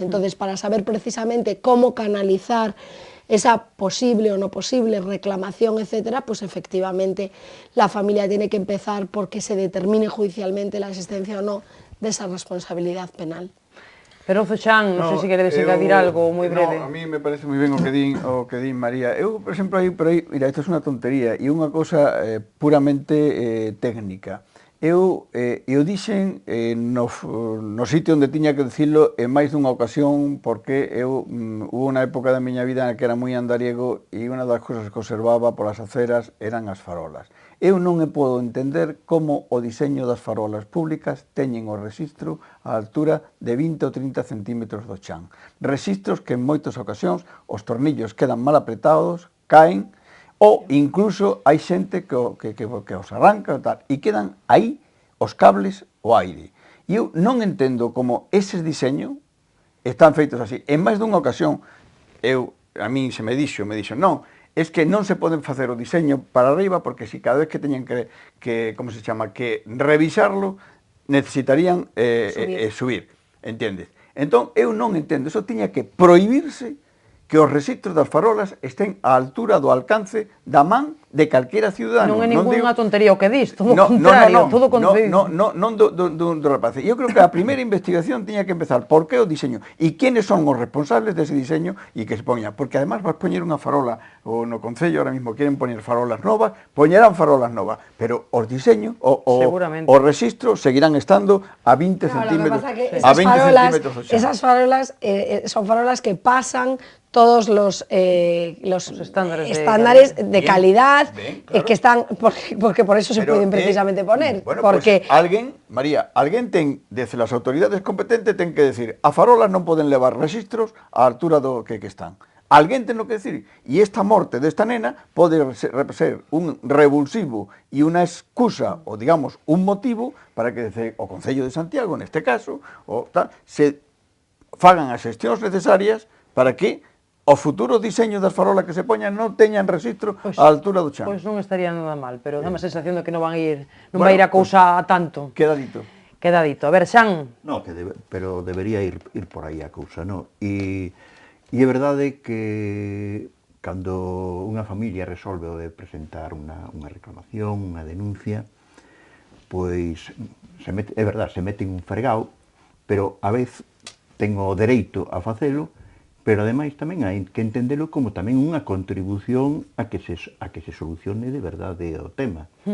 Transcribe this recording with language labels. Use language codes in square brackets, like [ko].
[es] Entonces, para saber precisamente cómo canalizar esa posible o no posible reclamación, etcétera, pues efectivamente la familia tiene que empezar porque se determine judicialmente la existencia o no de esa responsabilidad penal. [gl] Pero Chan, non sei se queredes engadir algo moi breve. No, [es] a mí me parece [gl] moi ben o que din María. Eu, por exemplo, aí, mira, isto é unha tontería e unha cousa puramente técnica. Eu dixen no sitio onde tiña que dicilo en máis dunha ocasión, porque hubo unha época da miña vida na que era moi andariego e unha das cousas que observaba polas aceras eran as farolas. Eu non me podo entender como o diseño das farolas públicas teñen o rexistro a altura de 20 ou 30 centímetros do chan. Rexistros que en moitas ocasións os tornillos quedan mal apretados, caen, ou incluso hai xente que os arranca e quedan aí os cables o aire. E eu non entendo como eses diseños están feitos así. En máis dunha ocasión, a min se me dixo, non, es que non se poden facer o diseño para arriba porque si cada vez que teñen que como se chama, que revisarlo, necesitarían subir, entendes? Entón, eu non entendo, eso tiña que prohibirse que os rexistros das farolas estén á altura do alcance da man de calquera ciudadano. Non é ningunha tontería o que dis, todo o contrario, todo o contrario. Non do rapaz. Eu creo que a primeira investigación tiña que empezar por que o diseño e quiénes son os responsables dese diseño e que se poña, porque además vas poñer unha farola, ou no Concello [es] ahora mismo quieren [gl] poñer farolas novas, poñerán farolas novas, pero os diseños, os rexistros seguirán estando a 20 centímetros, a 20 centímetros. [es] Esas farolas son farolas que pasan todos los estándares de calidad claro. Que están, porque por eso se pueden precisamente poner. Bueno, porque [gl] pues alguén, María, alguén ten, desde as autoridades competentes, ten que decir, a farolas non poden levar rexistros á altura do que están. Alguén ten que decir, e esta morte desta nena pode ser un revulsivo e unha excusa, ou digamos, un motivo para que o Concello de Santiago, neste caso, se fagan as xestións necesarias para que os futuros diseños das farolas que se poñan non teñan rexistro á altura do chan. Pois non estaría nada mal, pero dá a sensación de que non vai ir a cousa a tanto. Queda dito. A ver, Xan. No, pero debería ir por aí a cousa, no? E é verdade que cando unha familia resolve o de presentar unha reclamación, unha denuncia, pois, é verdade, se mete en un fregao, pero a vez ten o dereito a facelo, pero ademais tamén hai que entendelo como tamén unha contribución a que se solucione de verdade o tema.